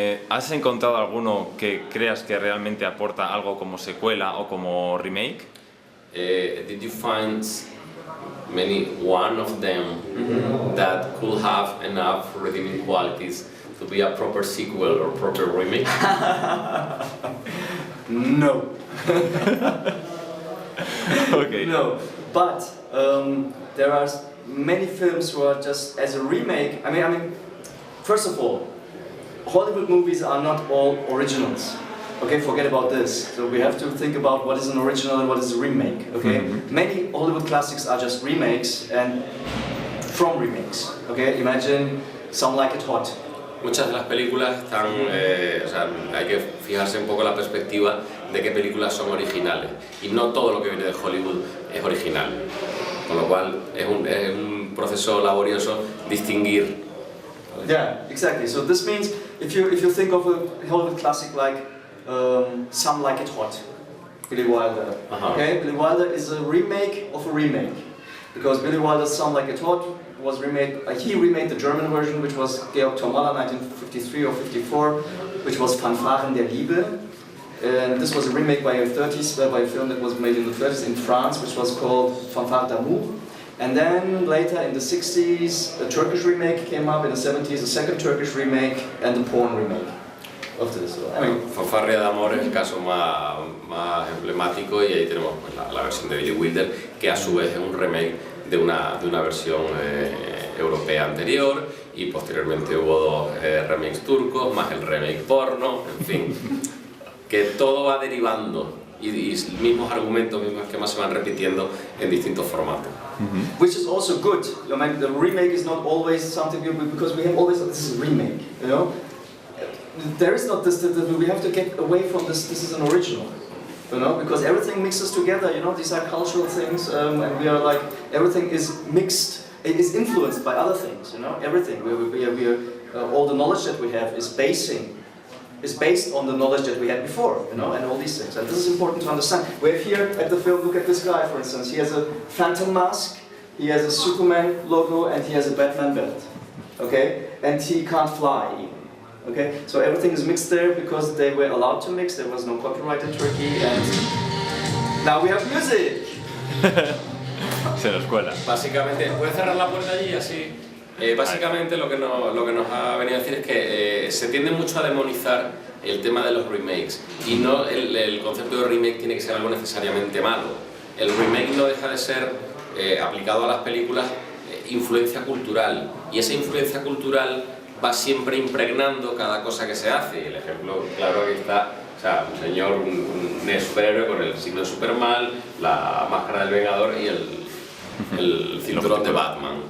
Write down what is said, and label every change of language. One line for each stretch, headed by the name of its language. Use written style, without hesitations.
Spanish: ¿Has encontrado alguno que creas que realmente aporta algo como secuela o como remake?
English: Did you find one of them that could have enough redeeming qualities to be a proper sequel or proper remake? No. Okay. No, but there are many films who are just as a remake. I mean, first of all, Hollywood movies are not all originals. Okay, forget about this. So we have to think about what is an original and what is a remake. Okay, many Hollywood classics are just remakes and from remakes. Okay, imagine Some Like It Hot.
Spanish: Muchas de las películas están, o sea, hay que fijarse un poco en la perspectiva de qué películas son originales y no todo lo que viene de Hollywood es original, con lo cual es un proceso laborioso distinguir.
English: Yeah, exactly. So this means if you think of a Hollywood classic like Some Like It Hot, Billy Wilder. Okay, Billy Wilder is a remake of a remake because Billy Wilder's Some Like It Hot was remade. He remade the German version, which was Georg Tomalla, 1953 or 54, which was Fanfaren der Liebe. And this was a remake by a film that was made in the 30s in France, which was called Fanfare d'amour. And then later in the 60s, a Turkish remake came up. In the 70s, a second Turkish remake and a porn remake of this. So, I mean,
Spanish: Fanfarria d'amor es el caso más emblemático y ahí tenemos pues, la versión de Billy Wilder, que a su vez es un remake de una versión europea anterior y posteriormente hubo 2 remakes turcos, más el remake porno, en fin, que todo va derivando y mismos argumentos, mismos esquemas se van repitiendo en distintos formatos.
English: Which is also good. I mean, the remake is not always something good because we have always this is a remake, you know. There is not this. We have to get away from this. This is an original, you know, because everything mixes together. You know, these are cultural things, and we are like everything is mixed. It is influenced by other things. You know, everything. We are all the knowledge that we have is based on the knowledge that we had before, you know, and all these things. And this is important to understand. We have here at the film, look at this guy, for instance. He has a phantom mask, he has a Superman logo, and he has a Batman belt, okay? And he can't fly even, okay? So everything is mixed there because they were allowed to mix. There was no copyright in Turkey, and now we have music.
Spanish: Se nos cuela. Básicamente, ¿puedes cerrar la puerta allí así? Básicamente lo que nos ha venido a decir es que se tiende mucho a demonizar el tema de los remakes y no el concepto de remake tiene que ser algo necesariamente malo. El remake no deja de ser, aplicado a las películas, influencia cultural y esa influencia cultural va siempre impregnando cada cosa que se hace. Y el ejemplo claro aquí está, o sea, un señor, un superhéroe con el signo de Superman, la máscara del Vengador y el cinturón de Batman.